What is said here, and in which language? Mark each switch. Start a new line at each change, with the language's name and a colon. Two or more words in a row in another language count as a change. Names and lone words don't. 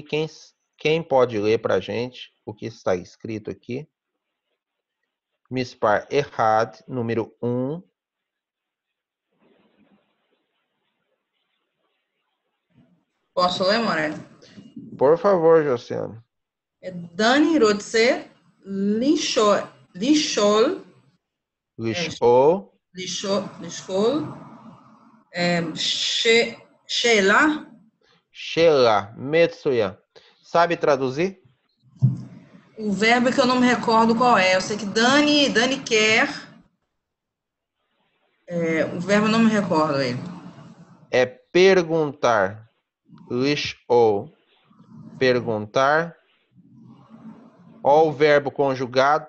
Portuguese: Quem pode ler para a gente o que está escrito aqui? Mispar errado, número 1. Posso ler, Moré? Por favor, Josiane.
Hebrew: É דני רוצה לשאול. Lishol. לשאול. שאלה. שאלה. מצוין.
Portuguese: Sabe traduzir? O verbo que eu não me recordo qual é. Eu sei que Dani quer. O verbo eu não me recordo ele. É perguntar. Lishol. Perguntar. Ó o verbo conjugado.